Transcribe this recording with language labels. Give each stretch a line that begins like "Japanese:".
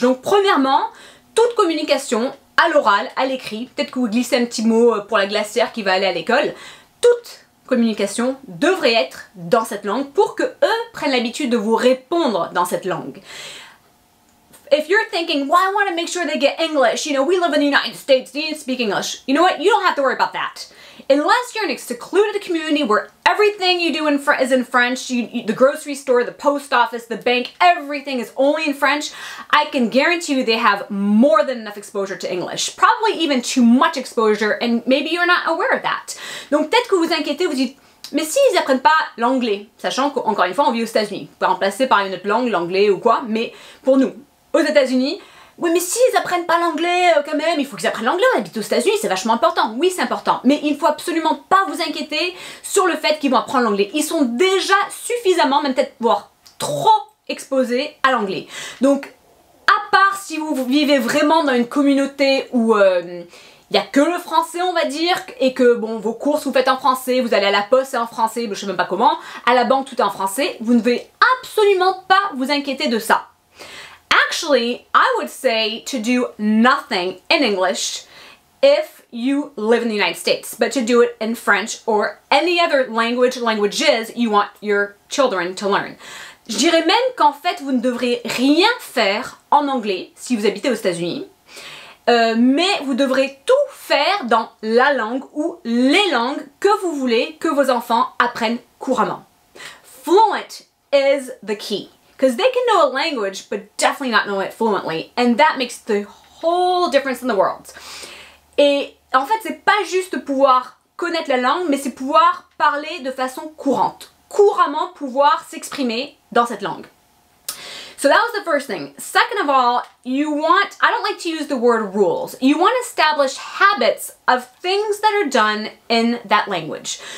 French: Donc, premièrement, toute communication à l'oral, à l'écrit, peut-être que vous glissez un petit mot pour la glacière qui va aller à l'école, toute communication devrait être dans cette langue pour que eux prennent l'habitude de vous répondre dans cette langue.
English: If you're thinking, well, I want to make sure they get English, you know, we live in the United States, they need to speak English. You know what? You don't have to worry about that. Unless you're in a secluded community where everything you do is in French, the grocery store, the post office, the bank, everything is only in French, I can guarantee you they have more than enough exposure to English. Probably even too much exposure, and maybe you're not aware of that.
French: Donc peut-être que vous vous inquiétez, vous dites, mais s'ils n'apprennent pas l'anglais, sachant qu'encore une fois, on vit aux États-Unis, vous pouvez remplacer par une autre langue, l'anglais ou quoi, mais pour nous, aux États-Unis, oui, mais s'ils apprennent pas l'anglais quand même, il faut qu'ils apprennent l'anglais, on habite aux États-Unis, c'est vachement important. Oui, c'est important, mais il ne faut absolument pas vous inquiéter sur le fait qu'ils vont apprendre l'anglais. Ils sont déjà suffisamment, même peut-être voire trop exposés à l'anglais. Donc, à part si vous vivez vraiment dans une communauté où il n'y a que le français, on va dire, et que bon, vos courses vous faites en français, vous allez à la poste, c'est en français, je sais même pas comment, à la banque tout est en français, vous ne devez absolument pas vous inquiéter de ça.
English: Actually, I would say to do nothing in English if you live in the United States, but to do it in French or any other languages you want your children to learn.
French: Je dirais même qu'en fait, vous ne devrez rien faire en anglais si vous habitez aux États-Unis, mais vous devrez tout faire dans la langue ou les langues que vous voulez que vos enfants apprennent couramment.
English: Fluent is the key. Because they can know a language, but definitely not know it fluently. And that makes the whole difference in the world.
French: Et en fait, c'est pas juste pouvoir connaître la langue, mais c'est pouvoir parler de façon courante. Couramment pouvoir s'exprimer dans cette langue.
English: So that was the first thing. Second of all, I don't like to use the word rules. You want to establish habits of things that are done in that language.